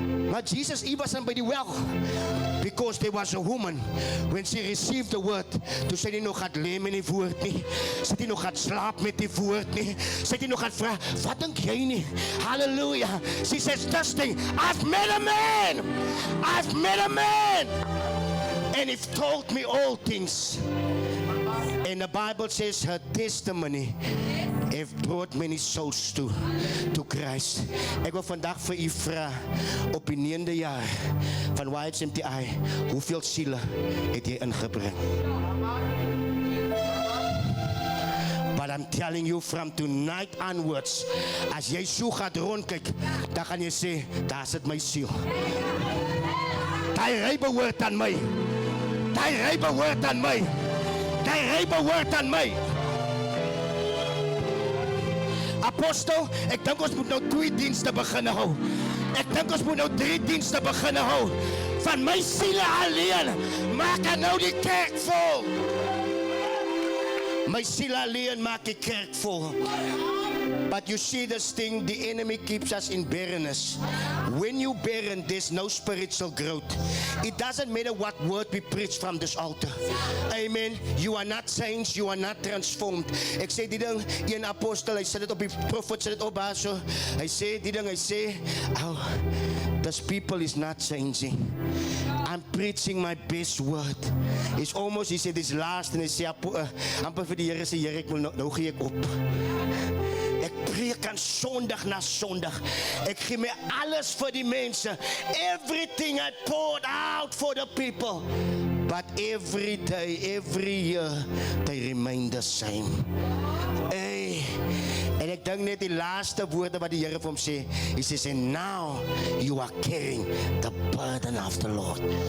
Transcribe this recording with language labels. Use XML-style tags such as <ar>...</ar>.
<af>Maar</af> <en>Jesus, he wasn't by the well, because there was a woman, when she received the word,</en> <af>toe sy nie nog gaat lê met die woord nie, sy nie nog gaat slaap met die woord nie, sy nie nog gaat vraag, wat dink jy nie? Hallelujah.</af> <en>She says this thing, I've met a man, I've met a man, and he told me all things. And the Bible says her testimony have brought many souls to Christ.</en> <af>Ek wil vandag vir u vra, op die 9de jaar van YHMTI, hoeveel siele het jy ingebring?</af> <en>But I'm telling you, from tonight onwards,</en> <af>as jy so gaat rondkyk, dan gaan jy sê, daar sit my siel. Die ry behoort aan my. Die ry behoort aan my. Die ry behoort aan my. Apostel, ek dink ons moet nou 2 dienste begin hou. Ek dink ons moet nou 3 dienste begin hou. Van my siele alleen, maak ek nou die kerk vol. My siele alleen maak die kerk vol.</af> <en>But you see this thing, the enemy keeps us in barrenness. When you barren, there's no spiritual growth. It doesn't matter what word we preach from this altar. Amen. You are not changed, you are not transformed.</en> <af>Ek sê die ding, een apostel, hy sê dit op die profet, sê dit op haar so. Hy sê die ding, hy sê,</af> <en>oh, this people is not changing. I'm preaching my best word. It's almost, he said, this last,</en> <af>en hy sê, amper vir die Here sê, Here, ek wil nou gee ek op. Ek preek aan Sondag na Sondag. Ek gee my alles vir die mense.</af> <en>Everything I poured out for the people. But every day, every year, they remain the same. Hey.</en> <af>En ek dink net die laaste woorde wat die Here vir hom sê,</af> <en>he says, and now you are carrying the burden of the Lord.</en>